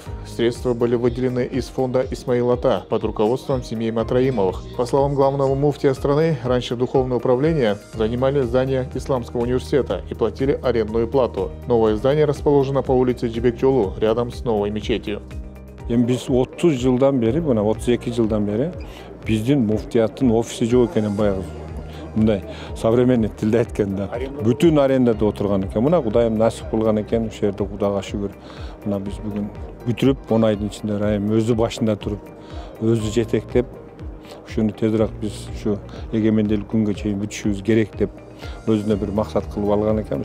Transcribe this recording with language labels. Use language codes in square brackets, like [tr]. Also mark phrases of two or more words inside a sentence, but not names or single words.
[ru] Средства были выделены из фонда Исмаил Ата под руководством семьи Матраимовых. По словам главного муфтия страны, раньше духовное управление занимали здание Исламского университета и платили арендную плату. Новое здание расположено по улице Жибекжолу, рядом с новой мечетью. [ky] Biz 30 жылдан бери, мына 32 жылдан бери биздин муфтияттын офиси жок экенин баягы мындай современный тилде айтканда бүтүн арендада отурган экен. Мына Кудайым насип кылган экен, ушул жерде Кудайга шүгүр. Мына биз бүгүн бүтүрүп 10 айдын ичинде Райым өзү башында туруп, өзү жетектеп, ушуну тезирээк биз ушу эгемендүүлүк күнгө чейин бүтүшүбүз керек деп өзүнө бир максат кылып алган экен.